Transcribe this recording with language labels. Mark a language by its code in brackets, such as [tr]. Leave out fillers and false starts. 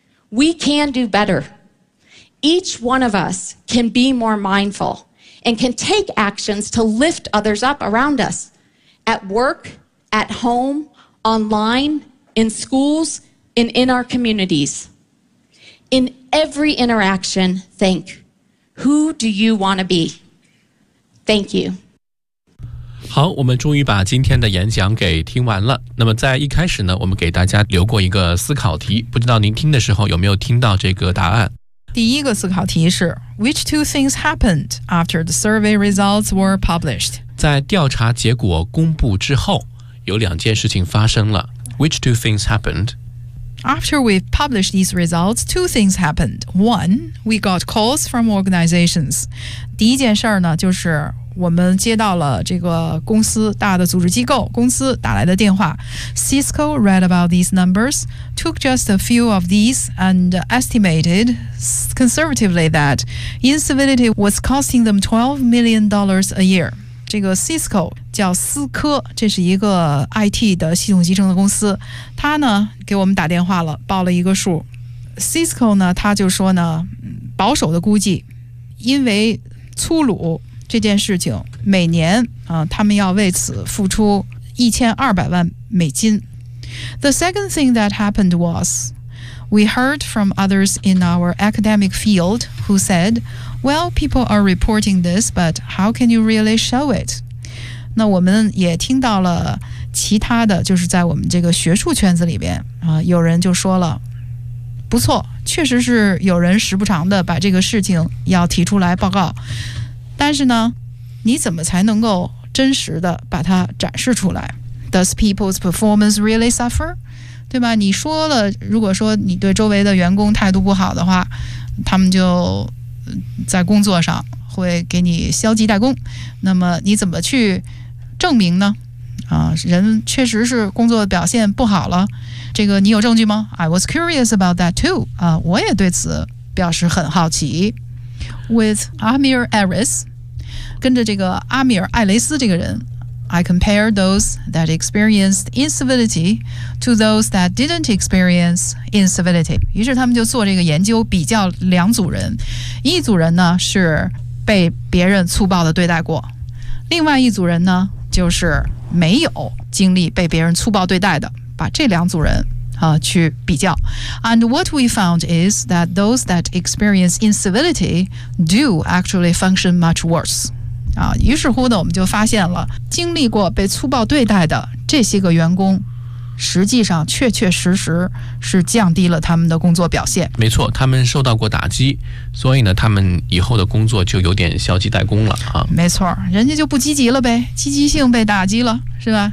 [en] We can do better. Each one of us can be more mindful and can take actions to lift others up around us, at work, at home, online, in schools, and in our communities. In every interaction, think, who do you want to be? Thank you. [zh] 好，我们终于把今天的演讲给听完了。那么在一开始呢，我们给大家留过一个思考题，不知道您听的时候有没有听到这个答案？第一个思考题是 [en] Which two things happened after the survey results were published? [zh] 在调查结果公布之后有两件事情发生了。 [en] Which two things happened? After we published these results, two things happened. One, we got calls from organizations. [zh] 第一件事呢，就是我们接到了这个公司大的组织机构公司打来的电话。 [en] Cisco read about these numbers, took just a few of these and estimated conservatively that incivility was costing them $12 million a year. [zh] 这个 Cisco 叫思科，这是一个 IT 的系统集成的公司，他呢给我们打电话了，报了一个数。 Cisco 呢，他就说呢，保守的估计，因为粗鲁这件事情，每年啊，他们要为此付出$1,200,000。 [en] The second thing that happened was, we heard from others in our academic field who said, "Well, people are reporting this, but how can you really show it?" [zh] 那我们也听到了其他的，就是在我们这个学术圈子里边啊，有人就说了，不错，确实是有人时不常的把这个事情要提出来报告。但是呢，你怎么才能够真实的把它展示出来？ [en] Does people's performance really suffer? [zh] 对吧，你说了，如果说你对周围的员工态度不好的话，他们就在工作上会给你消极怠工，那么你怎么去证明呢？啊，人确实是工作表现不好了，这个你有证据吗？ [en] I was curious about that too. [zh] 啊，我也对此表示很好奇。 [en] With Amir Aris, [zh] 跟着这个阿米尔·艾雷斯这个人， [en] I compare those that experienced incivility to those that didn't experience incivility. [zh] 于是他们就做这个研究，比较两组人。一组人呢是被别人粗暴的对待过，另外一组人呢就是没有经历被别人粗暴对待的，把这两组人去比较。 [en] And what we found is that those that experience incivility do actually function much worse. [zh] 啊，于是乎呢，我们就发现了，经历过被粗暴对待的这些个员工，实际上确确实实是降低了他们的工作表现。没错，他们受到过打击，所以呢，他们以后的工作就有点消极怠工了啊。没错，人家就不积极了呗，积极性被打击了。是吧？